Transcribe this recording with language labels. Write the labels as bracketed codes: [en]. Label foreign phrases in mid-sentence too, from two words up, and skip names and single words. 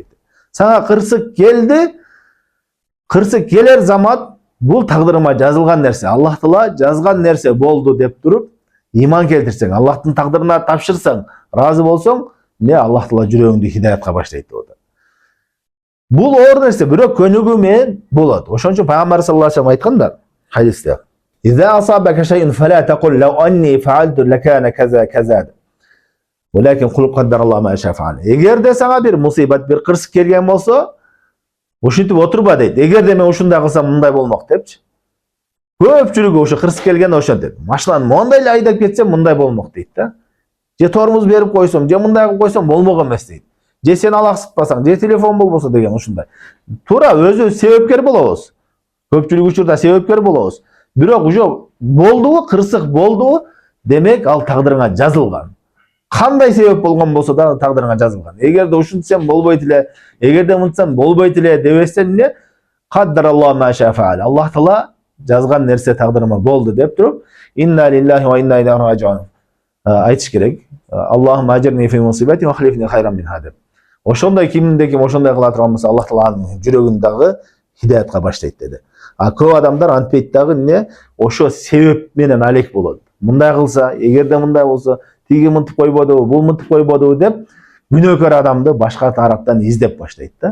[ky] Сага кырсык келди, кырсык келер замат бул тагдырыма жазылган нерсе, Аллах Таала жазган нерсе болду деп туруп, иман келтирсең, Аллахтын тагдырына тапшырсаң, разы болсоң, Аллах Таала жүрөгүңдү хидаятка баштайт деп атат. Бул оор нерсе, бирок көнүгүү менен болот. Ошон үчүн пайгамбар [ar] صلى الله عليه وسلم [ky] айтканда хадисте: [ar] "إن أصابك شيء فلا تقل لو أني فعلت لكان كذا وكذا. ولكن قل قدر الله ما شاء فعل." [ky] Эгерде сага бир мусибат, бир кырсык келген болсо, ушинтип отурба дейт. Эгерде мен ушундай кылсам мындай болмок депчи. Көпчүлүгү ошо кырсык келгенде ошентет. Машинаны мондай эле айдап кетсем мындай болмок дейт да. Же тормуз берип койсом, же мындай кылып койсом болмок эмес дейт. Же сен алаксытпасаң, же телефон болбосо деген ушундай. Туура өзү себепкер болобуз. Көпчүлүк учурда себепкер болобуз. Бирок уже болдубу, кырсык болдубу, демек ал тагдырыңа жазылган. Кандай себеп болгон болсо да тагдырыңа жазылган. Эгерде ушинтсем болбойт эле, эгерде мынтсам болбойт эле дебестен эмне? [ar] قدر الله ما شاء فعل. [ky] Аллах Таала жазган нерсе тагдырыма болду деп туруп, [ar] إنا لله وإنا إليه راجعون [ky] айтыш керек. [ar] اللهم أجرني في مصيبتي واخلفني خيرا منها деп. [ky] Ошондой кимде ким ошондой кыла турган болсо, Аллах Таала анын жүрөгүн дагы хидаятка баштайт деди. А көп адамдар антпейт дагы эмне? Ошо себеп менен алек болот. Мындай кылса, эгерде мындай болсо, тиги мынтип койбодубу, бул мынтип койбодубу деп күнөөкөр адамды башка тараптан издеп баштайт да.